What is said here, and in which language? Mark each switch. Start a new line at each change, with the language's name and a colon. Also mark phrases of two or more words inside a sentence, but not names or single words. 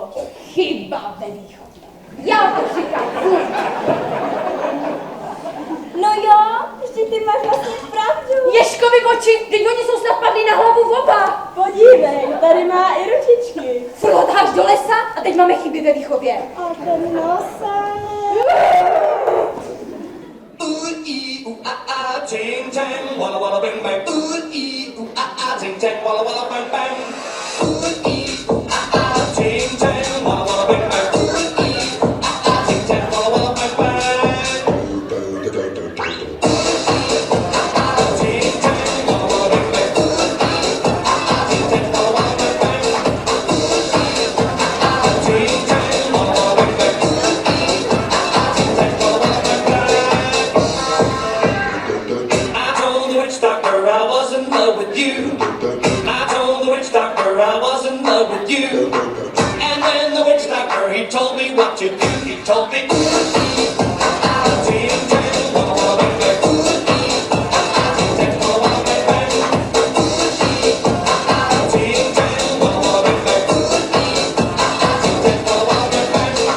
Czech: Chyba ve výchově. Já to říkám furt. No jo, vždyť ty máš vlastně pravdu. Ježkovi oči, teď oni jsou snad padli na hlavu oba. Podívej, tady má i ručičky. Furt ho taháš do lesa a teď máme chyby ve výchově. A ten nosák. Ching chang, walla walla bang bang. Ooh ee ooh ching chang, walla walla bang bang. Ooh ee ooh ching chang, walla walla bang bang. Ooh ee ooh ching chang, walla walla bang bang. Ching chang, walla walla bang bang. Ooh ee ching chang, walla walla bang bang. Ching chang, walla walla bang bang. Ching chang, walla walla bang bang.
English: I told the witch doctor I was in love with you. I told the witch doctor I was in love with you. And when the witch doctor, he told me what to do. He told me, ting, tang, walla, walla, bang, bang. Ting, tang, walla, walla, bang, bang. Ting, tang, walla, walla, bang, bang. Ting, tang, walla, walla, bang, bang.